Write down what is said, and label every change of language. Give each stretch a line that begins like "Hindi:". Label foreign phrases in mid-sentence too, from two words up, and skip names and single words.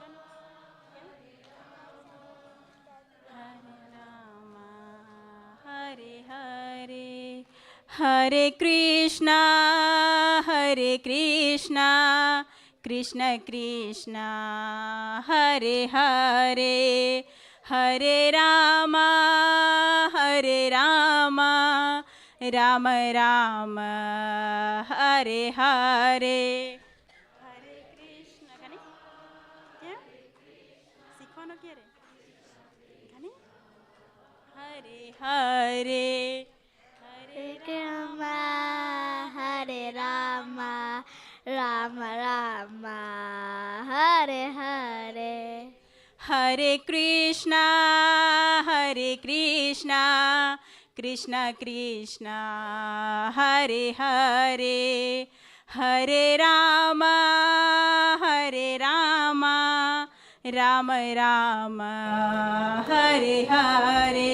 Sanskrit: Hare Rama, Hare Hare, Hare Krishna, Krishna Krishna, Hare Hare, Hare Rama, Rama Rama, Hare Hare. Hare Krishna,
Spanish: ¿gané? ¿Ya? ¿Si no quiere? ¿Gané?
Sanskrit: Hare Hare, Hare Rama, Hare Rama, Rama Rama, Hare Hare. Hare Krishna, Krishna Krishna, Hare Hare, Hare Rama, Rama Rama, Hare Hare.